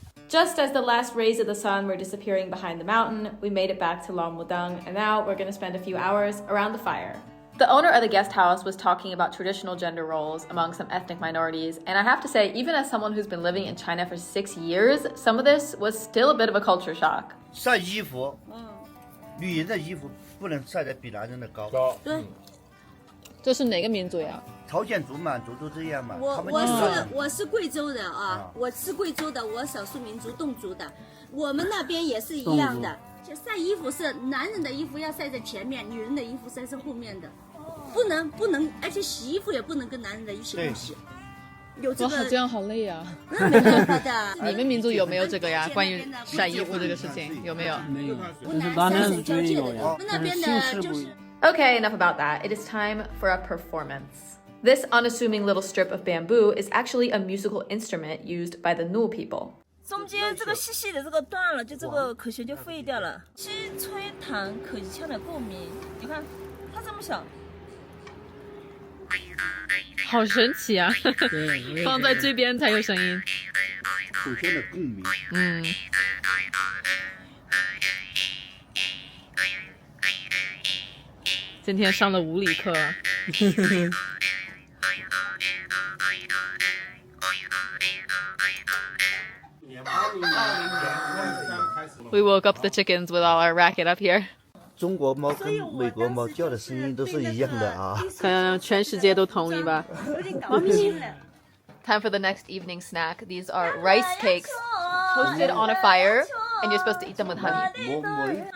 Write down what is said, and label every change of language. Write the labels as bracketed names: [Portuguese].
[English] Just as the last rays of the sun were disappearing behind the mountain, we made it back to Long Mudang, and now we're going to spend a few hours around the fire. The owner of the guest house was talking about traditional gender roles among some ethnic minorities, and I have to say, even as someone who's been living in China for 6 years, some of this was still a bit of a culture shock. [Chinese] 晒衣服，女人的衣服不能晒得比男人的高。对，这是哪个民族呀？朝鲜族、满族都这样嘛。我是贵州人啊，我是贵州的，我少数民族侗族的，我们那边也是一样的。就晒衣服是男人的衣服要晒在前面，女人的衣服晒在后面的，不能，而且洗衣服也不能跟男人的一起共洗。有这个，这样好累啊。那没办法的。你们民族有没有这个呀？关于晒衣服这个事情有没有？没有，湖南三省交界的，我们那边的就是。 [English] Okay, enough about that. It is time for a performance. This unassuming little strip of bamboo is actually a musical instrument used by the Nuu people. [Chinese] 中间这个细细的这个断了，就这个口弦就废掉了。吸吹弹口腔的共鸣，你看它这么小，好神奇啊！放在这边才有声音。口腔的共鸣。今天上了物理课。 [English] We woke up the chickens with all our racket up here. [Chinese] 中国猫跟美国猫叫的声音都是一样的啊。可能全世界都同意吧。有点搞不清了。 [English] Time for the next evening snack. These are rice cakes toasted on a fire, and you're supposed to eat them with honey.